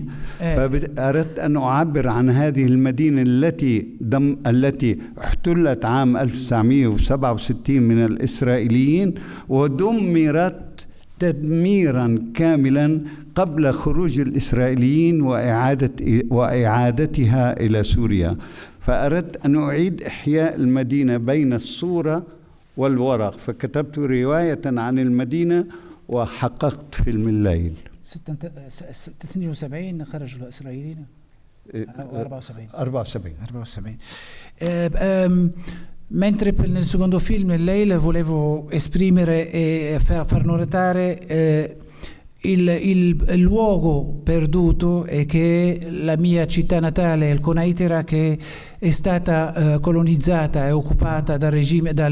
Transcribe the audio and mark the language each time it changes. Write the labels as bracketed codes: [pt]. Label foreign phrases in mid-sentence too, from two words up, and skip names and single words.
[ar] فأردت أن أعبر عن هذه المدينة التي احتلت عام 1967 من الإسرائيليين ودمرت تدميرا كاملا قبل خروج الإسرائيليين وإعادتها إلى سوريا. فأردت أن أعيد إحياء المدينة بين الصورة والورق، فكتبت رواية عن المدينة وحققت فيلم الليل. 72 خرجوا الإسرائيليين 74. [it] Mentre nel secondo film, Lei, volevo esprimere e far notare il luogo perduto, e che la mia città natale, il Conaitera, che è stata colonizzata e occupata dal regime,